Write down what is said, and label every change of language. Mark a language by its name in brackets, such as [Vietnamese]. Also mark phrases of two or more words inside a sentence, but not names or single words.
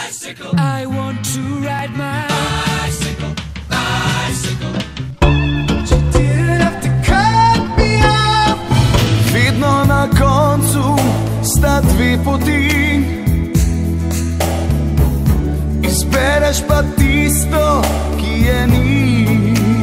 [English] bicycle. I want to ride my bicycle, bicycle. You didn't have to cut me off. [Slovenian] Vidno na koncu sta dve poti. Izbereš pa tisto, ki je ni.